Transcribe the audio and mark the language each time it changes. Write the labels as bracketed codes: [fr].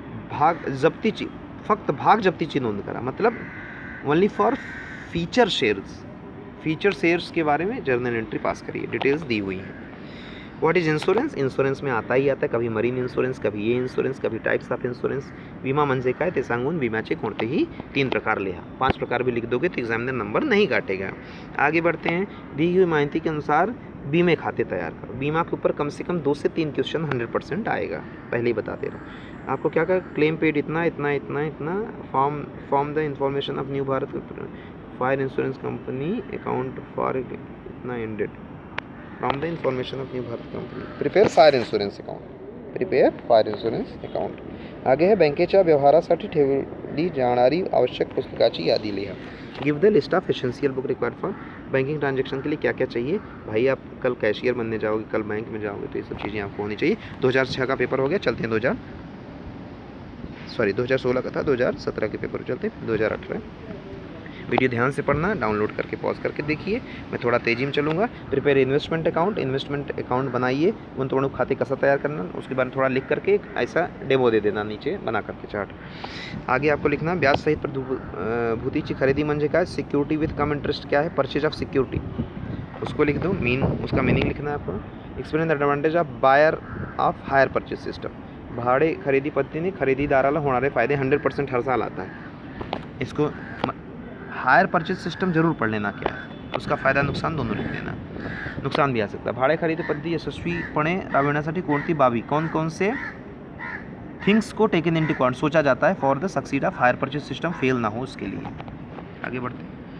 [mr] भाग जप्तीची, फक्त भाग जप्तीची नोंद करा, [hi] मतलब ओनली फॉर फीचर शेयर्स के बारे में जर्नल एंट्री पास करिए, डिटेल्स दी हुई हैं। [en] What is insurance? [hi] इंश्योरेंस में आता ही आता है, कभी मरीन इंश्योरेंस, कभी ये इंश्योरेंस, कभी टाइप्स ऑफ इंश्योरेंस. [mr] विमा म्हणजे काय ते सांगून विम्याचे कोणतेही 3 प्रकार लिहा. [hi] 5 प्रकार भी लिख दोगे तो एग्जामिनर नंबर नहीं काटेगा. आगे बढ़ते हैं. दी हुई माहिती के अनुसार बीमे खाते तैयार करो. बीमा के ऊपर कम से कम 2 से 3 क्वेश्चन 100% आएगा, पहले ही बता दे रहा हूँ आपको. क्या क्या क्लेम पेड इतना इतना [en] इतना इतना. From the information of new Bharat fire insurance company account for इतना ended from the information of new Bharat company. Prepare fire insurance account. Prepare fire insurance account. [hi] आगे है [mr] बँकेच्या व्यवहारासाठी ठेवली जाणारी आवश्यक पुस्तकाची यादी लिहा. [en] give the list of essential book required for banking transaction [hi] के लिए क्या क्या चाहिए. भाई आप कल कैशियर बनने जाओगे, कल बैंक में जाओगे, तो ये सब चीज़ें आपको होनी चाहिए. 2006 का पेपर हो गया, चलते हैं 2016 का था, 2017 के पेपर चलते हैं 2018. वीडियो ध्यान से पढ़ना, डाउनलोड करके पॉज करके देखिए. मैं थोड़ा तेजी में चलूँगा. Prepare investment account. Investment account बनाइए. गुंतवणूक खाते कैसा तैयार करना, उसके बारे में थोड़ा लिख करके ऐसा डेमो दे देना नीचे बना करके चार्ट. आगे आपको लिखना [mr] ब्याज सहित प्रतिभूतीची खरेदी म्हणजे काय. [hi] सिक्योरिटी विथ कम इंटरेस्ट क्या है. परचेज ऑफ सिक्योरिटी उसको लिख दो. उसका मीनिंग लिखना है आपको. [en] Explain the advantage of buyer of hire purchase system. [mr] भाडे खरेदी पद्धतीने खरेदीदाराला होणारे फायदे 100% [hi] हर साल आता है. इसको हायर परचेज सिस्टम जरूर पढ़ लेना क्या है, उसका फायदा नुकसान दोनों लिख लेना. नुकसान भी आ सकता है. [mr] भाडे खरेदी पद्धती यशस्वीपणे राबविण्यासाठी कोणती बाबी, [hi] कौन कौन से थिंग्स को टेकन इनटू अकाउंट सोचा जाता है for the succeed of hire purchase system fail ना हो उसके लिए. आगे बढ़ते हैं.